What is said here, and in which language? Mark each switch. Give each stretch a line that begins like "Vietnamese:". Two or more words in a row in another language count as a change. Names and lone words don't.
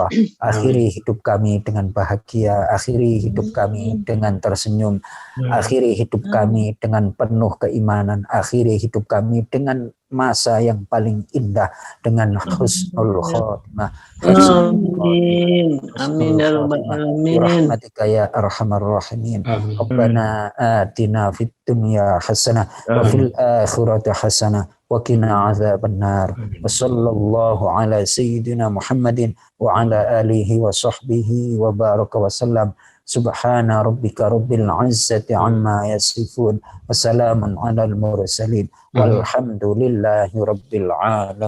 Indonesian: Akhiri hidup kami dengan bahagia, akhiri hidup kami dengan tersenyum, akhiri hidup kami dengan penuh keimanan, akhiri hidup kami dengan masa yang paling indah, dengan
Arabic: حسن الخاتمة. آمين. آمين يا رب العالمين. برحمتك يا أرحم الراحمين. ربنا آتنا في الدنيا حسنة وفي الآخرة حسنة وقنا عذاب النار. وصلى الله على سيدنا محمد وعلى آله وصحبه وبارك وسلم. سبحان ربك رب العزة عما يصفون وسلام على المرسلين والحمد لله رب العالمين.